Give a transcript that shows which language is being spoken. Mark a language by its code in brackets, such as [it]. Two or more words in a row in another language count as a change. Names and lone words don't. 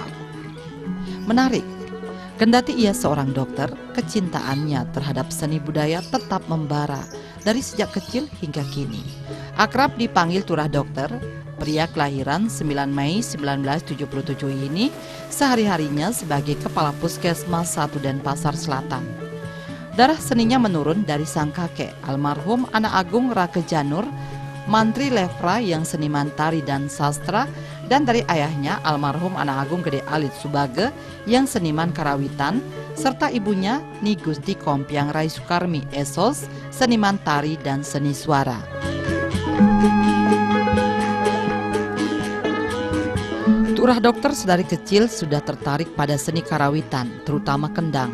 [id] Menarik, kendati ia seorang dokter, kecintaannya terhadap seni budaya tetap membara dari sejak kecil hingga kini. Akrab dipanggil Turah Dokter, pria kelahiran 9 Mei 1977 ini sehari-harinya sebagai kepala puskesmas 1 Denpasar Selatan. Darah seninya menurun dari sang kakek, almarhum Ana Agung Rake Janur, mantri Lefra yang seniman tari dan sastra, dan dari ayahnya, almarhum Ana Agung Gede Alit Subage yang seniman karawitan, serta ibunya Ni Gusti Kompiang Rai Sukarmi Esos, seniman tari dan seni suara. Turah Dokter sedari kecil sudah tertarik pada seni karawitan, terutama kendang.